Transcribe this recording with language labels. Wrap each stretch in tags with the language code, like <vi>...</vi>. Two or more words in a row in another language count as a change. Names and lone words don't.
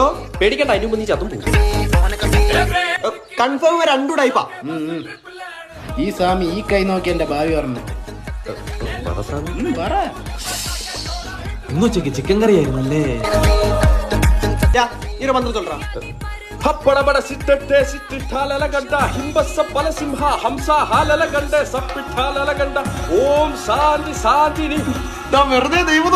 <ml>പേടിക്കണ്ട, അതിന് മുമ്പ് നീ ചത്തും പോകും. കൺഫേം രണ്ടു ടൈപ്പാ. ഈ സ്വാമി ഈ കൈ നോക്കി എന്റെ ഭാവി പറഞ്ഞു. പറ. ഇന്ന് ഉച്ചക്ക് ചിക്കൻ കറി ആയിരുന്നല്ലേ? ഈ മന്ത്രം ചൊല്ലാ. ಹಪ್ಪಡಬಡ ಸಿಟ್ಟೆ ಸಿಟ್ಟಿಟ್ಟಾಲಗಂಡ ಹಿಂಬಸ್ಸ ಬಲಸಿಂಹ ಹಂಸ ಹಾಲಲಗಂಡೆ ಸಪ್ಪಿಟ್ಟಾಲಗಂಡ</ml> <sa>ॐ शान्ति शान्ति.</sa> <ml>വെറുതെ ദൈവം</ml>